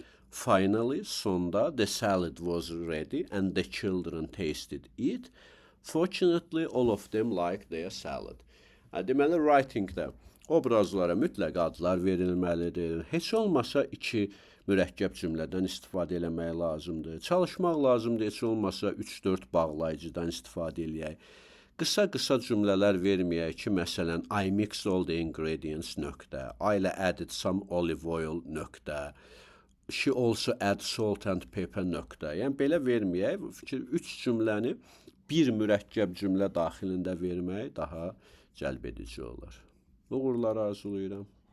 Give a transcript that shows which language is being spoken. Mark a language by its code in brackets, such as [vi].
[en] Finally, sonda, the salad was ready and the children tasted it. Fortunately, all of them liked their salad. [az] Deməli, writing-də obrazlara mütləq adlar verilməlidir. Heç olmasa 2 mürəkkəb cümlədən istifadə eləmək lazımdır. Çalışmaq lazımdır, heç olmasa 3-4 bağlayıcıdan istifadə eləyək. Qısa cümlələr verməyək ki, məsələn, [en] I mixed all the ingredients, [az] nöqtə. [en] Ayla added some olive oil, nöqtə. She also added salt and pepper, nöqtə. [az] Yəni, belə verməyək. 3 cümləni bir mürəkkəb cümlə daxilində vermək daha cəlb edici olur. Uğurlar arzulayıram.